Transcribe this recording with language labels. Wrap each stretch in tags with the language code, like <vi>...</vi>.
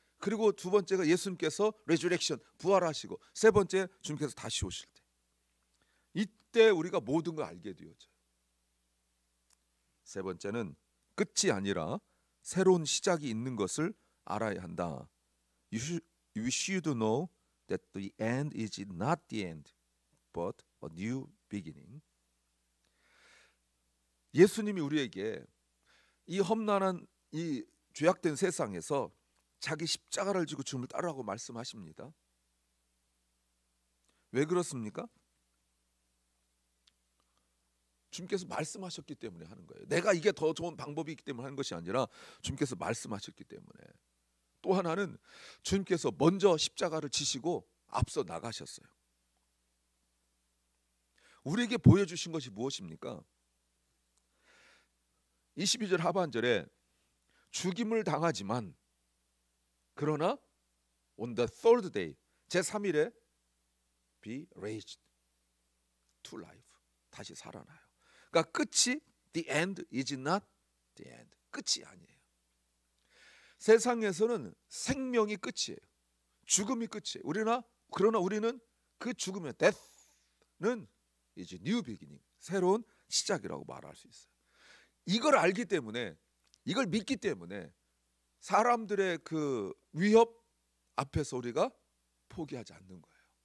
<ko>그리고 두 번째가 예수님께서 레저렉션, 부활하시고, 세 번째 주님께서 다시 오실 때. 이때 우리가 모든 걸 알게 되어져요. 세 번째는 끝이 아니라 새로운 시작이 있는 것을 알아야 한다.</ko> <en>You should know that the end is not the end, but a new beginning.</en> <ko>예수님이 우리에게 이 험난한 이 죄악된 세상에서 자기 십자가를 지고 주님을 따르라고 말씀하십니다. 왜 그렇습니까? 주님께서 말씀하셨기 때문에 하는 거예요. 내가 이게 더 좋은 방법이 있기 때문에 하는 것이 아니라 주님께서 말씀하셨기 때문에. 또 하나는 주님께서 먼저 십자가를 지시고 앞서 나가셨어요. 우리에게 보여주신 것이 무엇입니까? 22절 하반절에 죽임을 당하지만 그러나</ko> <en>on the third day</en> <ko>제3일에</ko> <en>be raised to life</en> <ko>다시 살아나요. 그러니까 끝이</ko> <en>the end is not the end.</en> <ko>끝이 아니에요. 세상에서는 생명이 끝이에요. 죽음이 끝이에요. 그러나 우리는 그 죽음의 death는 이제</ko> <en>new beginning,</en> <ko>새로운 시작이라고 말할 수 있어요. 이걸 알기 때문에, 이걸 믿기 때문에 사람들의 그 위협 앞에서 우리가 포기하지 않는 거예요.</ko>